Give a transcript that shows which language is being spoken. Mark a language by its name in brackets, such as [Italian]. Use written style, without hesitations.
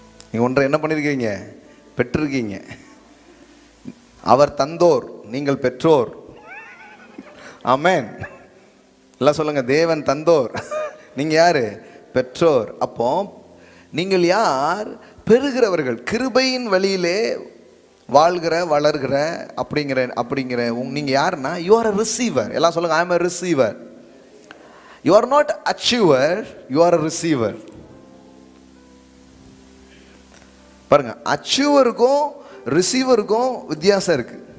[Tamil] நீங்க ஒன்றை என்ன பண்ணிருக்கீங்க? பெற்றிருக்கீங்க. அவர் தந்தோர், நீங்கள் பெற்றோர். ஆமென். எல்லாம் சொல்லுங்க, தேவன் தந்தோர், நீங்க யாரு? பெற்றோர். அப்போ நீங்கள் யார்? பெறுகிறவர்கள். கிருபையின் வழியிலே வாழ்கிற வளர்கிற அப்படிங்கிற நீங்க யாருன்னா, [English] You are a receiver. [Tamil] எல்லாம் சொல்லுங்க, [English] I am a receiver. You are not achiever, you are a receiver. [Tamil] பாருங்க, அச்சீவருக்கும் ரிசீவருக்கும் வித்தியாசம் இருக்கு.